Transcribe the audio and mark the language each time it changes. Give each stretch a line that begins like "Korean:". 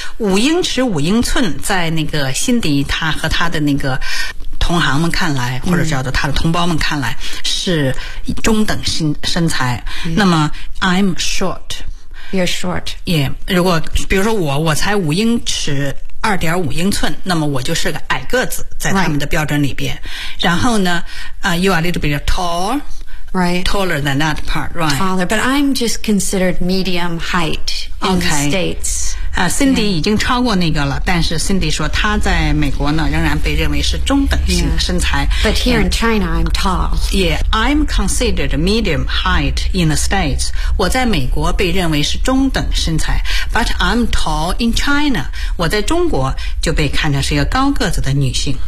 Chinese: 五英尺五英寸在那个辛迪他和他的那个同行们看来、mm. 或者叫做他的同胞们看来是中等身材。
English: Mm. 那么 I'm short. You're short. Yeah.
Chinese: 如果比如说我才五英尺2.5英寸那么我就是个矮个子在他们的标准里边。
English: Right.
Chinese: 然后呢、
English: you are a little bit tall. Right. Taller than that part, right. Taller, but I'm just considered medium height in okay. the States.
Chinese: Cindy、yeah. 已经超过那个了，但是 Cindy 说她在美国呢仍然被认为是中等型的身材。
English: Yeah. But here in China, I'm tall. Yeah, I'm considered medium height in the States.
Chinese: 我在美国被认为是中等身材。
English: But I'm tall in China.
Chinese: 我在中国就被看成是一个高个子的女性。